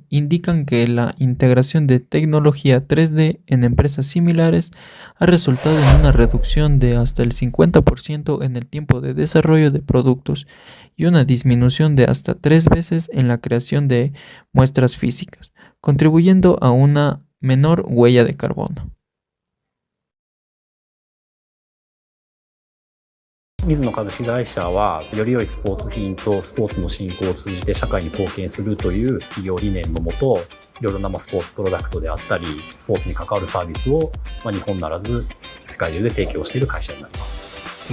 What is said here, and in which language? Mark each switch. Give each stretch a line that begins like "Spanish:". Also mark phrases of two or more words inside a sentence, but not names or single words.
Spanish: indican que la integración de tecnología 3D en empresas similares ha resultado en una reducción de hasta el 50% en el tiempo de desarrollo de productos y una disminución de hasta 3 veces en la creación de muestras físicas, contribuyendo a una menor huella de carbono.
Japanese: 水野株式会社はより良いスポーツ品とスポーツの振興を通じて社会に貢献するという企業理念のもと、いろいろなスポーツプロダクトであったりスポーツに関わるサービスを日本ならず世界中で提供している会社になります。